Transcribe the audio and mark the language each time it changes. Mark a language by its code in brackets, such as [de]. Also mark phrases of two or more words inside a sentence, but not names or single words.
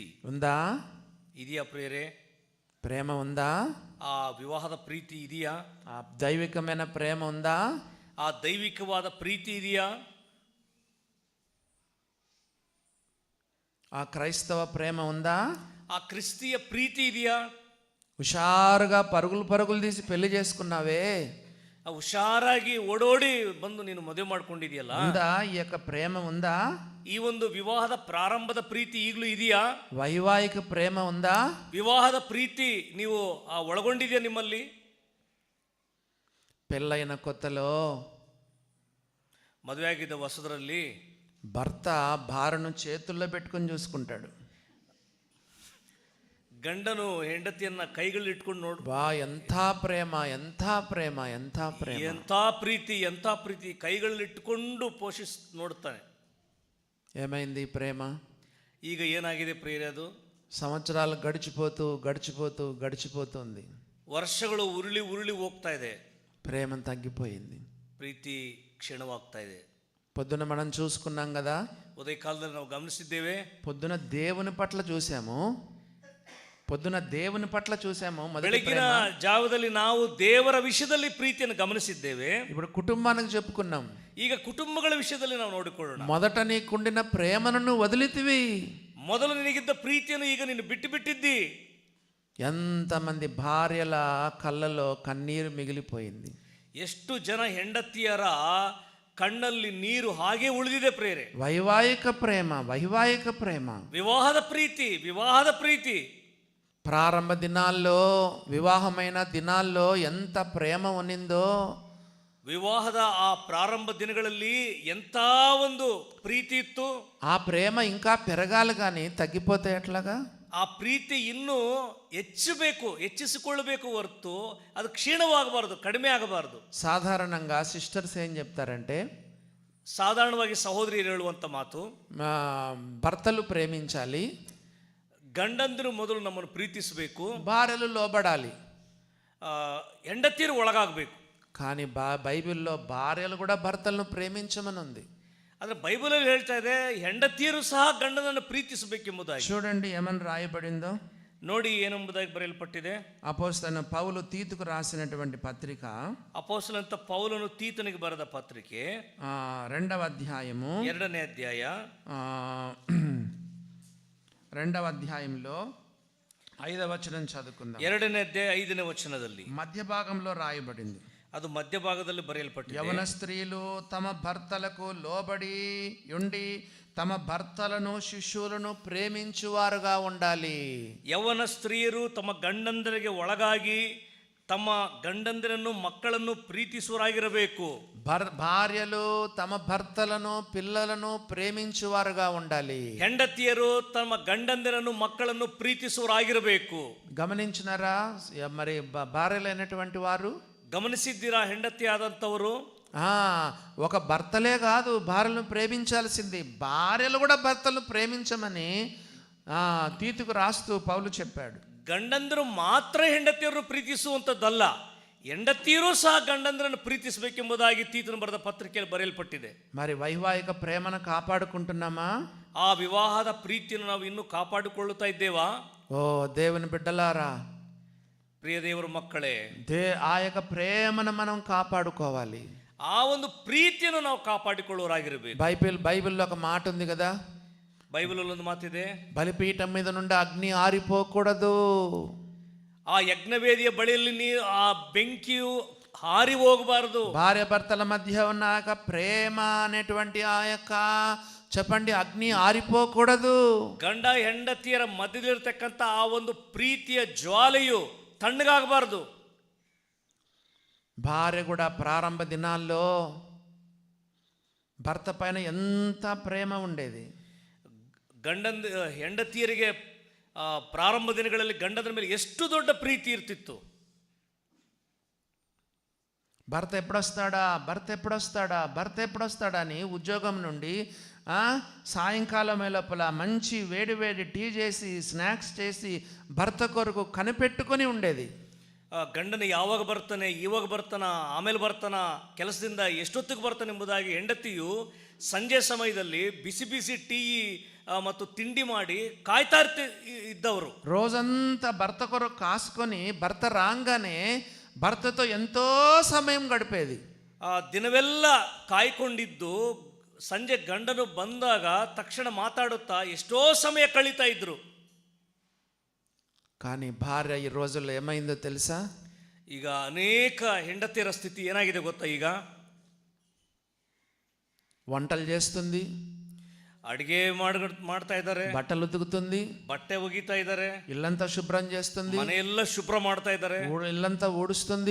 [te] ఉందా? [kn] ಇದೆಯಾ ಪ್ರಿಯರೇ? [te] ప్రేమ ఉందా? [kn] ಆ ವಿವಾಹದ ಪ್ರೀತಿ ಇದೆಯಾ? [te] ఆ దైవికమైన ప్రేమ ఉందా? [kn] ಆ ದೈವಿಕವಾದ ಪ್ರೀತಿ ಇದೆಯಾ? [te] ఆ క్రైస్తవ ప్రేమ ఉందా? [kn] ಆ ಕ್ರಿಸ್ತಿಯ ಪ್ರೀತಿ ಇದೆಯಾ? [te] హుషారుగా పరుగులు తీసి పెళ్లి చేసుకున్నావే, [kn] ಹುಷಾರಾಗಿ ಓಡೋಡಿ ಬಂದು ನೀನು ಮದುವೆ ಮಾಡ್ಕೊಂಡಿದೆಯಲ್ಲ, [te] ఉందా? ఈ యొక్క ప్రేమ ఉందా? [kn] ಈ ಒಂದು ವಿವಾಹದ ಪ್ರಾರಂಭದ ಪ್ರೀತಿ ಈಗಲೂ ಇದೆಯಾ? [te] వైవాహిక ప్రేమ ఉందా? [kn] ವಿವಾಹದ ಪ್ರೀತಿ ನೀವು ಒಳಗೊಂಡಿದೆಯಾ ನಿಮ್ಮಲ್ಲಿ? [te] పెళ్ళైన కొత్తలో [kn] ಮದುವೆ ಆಗಿದ್ದ ಹೊಸದರಲ್ಲಿ [te] భర్త భార్యను చేతుల్లో పెట్టుకొని చూసుకుంటాడు. [kn] ಗಂಡನು ಹೆಂಡತಿಯನ್ನ ಕೈಗಳಲ್ಲಿ ಇಟ್ಕೊಂಡು ನೋಡು, ಬಾ ಎಂಥ ಪ್ರೇಮ, ಎಂಥ ಪ್ರೇಮ, ಎಂಥ ಪ್ರೇಮ, ಎಂಥ ಪ್ರೀತಿ, ಎಂಥ ಪ್ರೀತಿ, ಕೈಗಳಲ್ಲಿ ಇಟ್ಟುಕೊಂಡು ನೋಡ್ತಾನೆ. [te] ఏమైంది ఈ ప్రేమ? [kn] ಈಗ ಏನಾಗಿದೆ ಪ್ರಿಯರೇ? ಅದು [te] సంవత్సరాలు గడిచిపోతుంది, [kn] ವರ್ಷಗಳು ಉರುಳಿ ಹೋಗ್ತಾ ಇದೆ, [te] ప్రేమ తగ్గిపోయింది, [kn] ಪ್ರೀತಿ ಕ್ಷೀಣವಾಗ್ತಾ ಇದೆ. [te] పొద్దున మనం చూసుకున్నాం కదా, [kn] ಉದಯ ಕಾಲದಲ್ಲಿ ನಾವು ಗಮನಿಸಿದ್ದೇವೆ, [te] పొద్దున దేవుని పట్ల చూసాము. [kn] ಬೆಳಗಿನ ಜಾವದಲ್ಲಿ ನಾವು ದೇವರ ವಿಷಯದಲ್ಲಿ ಪ್ರೀತಿಯನ್ನು ಗಮನಿಸಿದ್ದೇವೆ. [te] ఇప్పుడు కుటుంబానికి చెప్పుకున్నాం, [kn] ಈಗ ಕುಟುಂಬಗಳ ವಿಷಯದಲ್ಲಿ ನಾವು ನೋಡಿಕೊಳ್ಳೋಣ. [te] మొదట నీకుండిన ప్రేమను నువ్వు వదిలితివి, [kn] ಮೊದಲು ನಿನಗಿದ್ದ ಪ್ರೀತಿಯನ್ನು ಈಗ ನೀನು ಬಿಟ್ಟಿದ್ದಿ. [te] ఎంతమంది భార్యల కళ్ళలో కన్నీరు మిగిలిపోయింది, [kn] ಎಷ್ಟು ಜನ ಹೆಂಡತಿಯರ ಕಣ್ಣಲ್ಲಿ ನೀರು ಹಾಗೆ ಉಳಿದಿದೆ ಪ್ರೇರೆ. [te] వైవాహిక ప్రేమ, [kn] ವಿವಾಹದ ಪ್ರೀತಿ. [te] ప్రారంభ దినాల్లో, వివాహమైన దినాల్లో ఎంత ప్రేమ ఉన్నిందో, [kn] ವಿವಾಹದ ಆ ಪ್ರಾರಂಭ ದಿನಗಳಲ್ಲಿ ಎಂಥ ಒಂದು ಪ್ರೀತಿ ಇತ್ತು. [te] ఆ ప్రేమ ఇంకా పెరగాలి కానీ తగ్గిపోతే ఎట్లాగా? [kn] ಆ ಪ್ರೀತಿ ಇನ್ನೂ ಹೆಚ್ಚಿಸಿಕೊಳ್ಳಬೇಕು ಹೊರತು ಅದು ಕ್ಷೀಣವಾಗಬಾರದು, ಕಡಿಮೆ ಆಗಬಾರದು. [te] సాధారణంగా సిస్టర్స్ ఏం చెప్తారంటే, [kn] ಸಾಧಾರಣವಾಗಿ ಸಹೋದರಿಯರು ಹೇಳುವಂತ ಮಾತು, [te] భర్తలు ప్రేమించాలి, [kn] ಗಂಡಂದಿರು ಮೊದಲು ನಮ್ಮನ್ನು ಪ್ರೀತಿಸಬೇಕು, [te] భార్యలు లోబడాలి, [kn] ಹೆಂಡತಿಯರು ಒಳಗಾಗಬೇಕು. [te] కానీ బైబిల్లో భార్యలు కూడా భర్తలను ప్రేమించమని ఉంది. [kn] ಆದರೆ ಬೈಬಲಲ್ಲಿ ಹೇಳ್ತಾ ಇದೆ ಹೆಂಡತಿಯರು ಸಹ ಗಂಡನನ್ನು ಪ್ರೀತಿಸಬೇಕೆಂಬುದಾಗಿ. [te] చూడండి ఏమని రాయబడిందో, [kn] ನೋಡಿ ಏನೆಂಬುದಾಗಿ ಬರೆಯಲ್ಪಟ್ಟಿದೆ. [te] అపోస్తలుడైన పౌలు తీతుకు రాసినటువంటి పత్రిక, [kn] ಅಪೊಸ್ತಲನಂತ ಪೌಲನು ತೀತನಿಗೆ ಬರೆದ ಪತ್ರಿಕೆ [te] 2వ అధ్యాయము [kn] 2ನೇ ಅಧ್ಯಾಯ [te] 2వ అధ్యాయంలో 5వ వచనం చదువుకుందాం. [kn] 2ನೇ ಅಧ್ಯಾಯ 5ನೇ ವಚನದಲ್ಲಿ [te] మధ్య భాగంలో రాయబడింది, [kn] ಅದು ಮಧ್ಯಭಾಗದಲ್ಲಿ ಬರೆಯಲ್ಪಟ್ಟಿದೆ. [te] యవన స్త్రీలు తమ భర్తలకు లోబడి ఉండి తమ భర్తలను శిష్యులను ప్రేమించువారుగా ఉండాలి. [kn] ಯೌವನ ಸ್ತ್ರೀಯರು ತಮ್ಮ ಗಂಡಂದರಿಗೆ ಒಳಗಾಗಿ ತಮ್ಮ ಗಂಡಂದಿರನ್ನು ಮಕ್ಕಳನ್ನು ಪ್ರೀತಿಸುವರಾಗಿರಬೇಕು. [te] భార్యలు తమ భర్తలను పిల్లలను ప్రేమించువారుగా ఉండాలి. [kn] ಹೆಂಡತಿಯರು ತಮ್ಮ ಗಂಡಂದಿರನ್ನು ಮಕ್ಕಳನ್ನು ಪ್ರೀತಿಸುವರಾಗಿರಬೇಕು. [te] గమనించినారా? మరి భార్యలైనటువంటి వారు [kn] ಗಮನಿಸಿದ್ದೀರಾ? ಹೆಂಡತಿ ಆದಂಥವರು [te] ఒక భర్తలే కాదు భార్యలను ప్రేమించాల్సింది, భార్యలు కూడా భర్తలను ప్రేమించమని తీతుకు రాస్తూ పౌలు చెప్పాడు. [kn] ಗಂಡಂದರು ಮಾತ್ರ ಹೆಂಡತಿಯರನ್ನು ಪ್ರೀತಿಸುವಂಥದ್ದಲ್ಲ, ಹೆಂಡತಿಯರೂ ಸಹ ಗಂಡಂದರನ್ನು ಪ್ರೀತಿಸಬೇಕೆಂಬುದಾಗಿ ತೀತನು ಬರೆದ ಪತ್ರಿಕೆಯಲ್ಲಿ ಬರೆಯಲ್ಪಟ್ಟಿದೆ. [te] మరి వైవాహిక ప్రేమను కాపాడుకుంటున్నామా? [kn] ಆ ವಿವಾಹದ ಪ್ರೀತಿಯನ್ನು ನಾವು ಇನ್ನೂ ಕಾಪಾಡಿಕೊಳ್ಳುತ್ತಾ ಇದ್ದೇವಾ? [te] ఓ దేవుని బిడ్డలారా, [kn] ಪ್ರಿಯ ದೇವರ ಮಕ್ಕಳೇ, [te] ఆ యొక్క ప్రేమను మనం కాపాడుకోవాలి. [kn] ಆ ಒಂದು ಪ್ರೀತಿಯನ್ನು ನಾವು ಕಾಪಾಡಿಕೊಳ್ಳುವರಾಗಿರಬೇಕು. [te] బైబిల్లో ఒక మాట ఉంది కదా, [kn] ಬೈಬಲಲ್ಲಿ ಒಂದು ಮಾತಿದೆ, [te] బలిపీఠం మీద నుండి అగ్ని ఆరిపోకూడదు. [kn] ಆ ಯಜ್ಞವೇದಿಯ ಬಳಿಯಲ್ಲಿ ಆ ಬೆಂಕಿಯು ಹಾರಿ ಹೋಗಬಾರದು. [te] భార్య భర్తల మధ్య ఉన్న ఆ యొక్క ప్రేమ అనేటువంటి ఆ యొక్క చెప్పండి అగ్ని ఆరిపోకూడదు. [kn] ಗಂಡ ಹೆಂಡತಿಯರ ಮಧ್ಯದಲ್ಲಿರ್ತಕ್ಕಂಥ ಆ ಒಂದು ಪ್ರೀತಿಯ ಜ್ವಾಲೆಯು ತಣ್ಣಗಾಗಬಾರದು. [te] భార్య కూడా ప్రారంభ దినాల్లో భర్త పైన ఎంత ప్రేమ ఉండేది. [kn] ಹೆಂಡತಿಯರಿಗೆ ಪ್ರಾರಂಭ ದಿನಗಳಲ್ಲಿ ಗಂಡನ ಮೇಲೆ ಎಷ್ಟು ದೊಡ್ಡ ಪ್ರೀತಿ ಇರ್ತಿತ್ತು. [te] భర్త ఎప్పుడొస్తాడా అని ఉద్యోగం నుండి సాయంకాలం లోపల మంచి వేడి టీ చేసి స్నాక్స్ చేసి భర్త కొరకు కనిపెట్టుకొని ఉండేది. [kn] ಗಂಡನ ಯಾವಾಗ ಬರ್ತಾನೆ, ಇವಾಗ ಬರ್ತಾನ, ಆಮೇಲೆ ಬರ್ತಾನ, ಕೆಲಸದಿಂದ ಎಷ್ಟೊತ್ತಿಗೆ ಬರ್ತಾನೆ ಎಂಬುದಾಗಿ ಹೆಂಡತಿಯು ಸಂಜೆ ಸಮಯದಲ್ಲಿ ಬಿಸಿ ಬಿಸಿ ಟೀ ಮತ್ತು ತಿಂಡಿ ಮಾಡಿ ಕಾಯ್ತಾ ಇದ್ದವರು. [te] రోజంతా భర్త కొరకు కాసుకొని భర్త రాగానే భర్తతో ఎంతో సమయం గడిపేది. [kn] ದಿನವೆಲ್ಲ ಕಾಯ್ಕೊಂಡಿದ್ದು ಸಂಜೆ ಗಂಡನು ಬಂದಾಗ ತಕ್ಷಣ ಮಾತಾಡುತ್ತಾ ಎಷ್ಟೋ ಸಮಯ ಕಳೀತಾ ಇದ್ರು. [te] కానీ భార్య ఈ రోజుల్లో ఏమైందో తెలుసా? [kn] ಈಗ ಅನೇಕ ಹೆಂಡತಿಯರ ಸ್ಥಿತಿ ಏನಾಗಿದೆ ಗೊತ್ತಾ? ಈಗ [te] వంటలు చేస్తుంది, [kn] ಅಡಿಗೆ ಮಾಡ್ತಾ ಇದ್ದಾರೆ, [te] బట్టలు ఉతుకుతుంది, [kn] ಬಟ್ಟೆ ಒಗಿತಾ ಇದ್ದಾರೆ, [te] ఇల్లంతా శుభ్రం చేస్తుంది, [kn] ಮನೆಯೆಲ್ಲ ಶುಭ್ರ ಮಾಡ್ತಾ ಇದ್ದಾರೆ, [te] ఇల్లంతా ఊడుస్తుంది,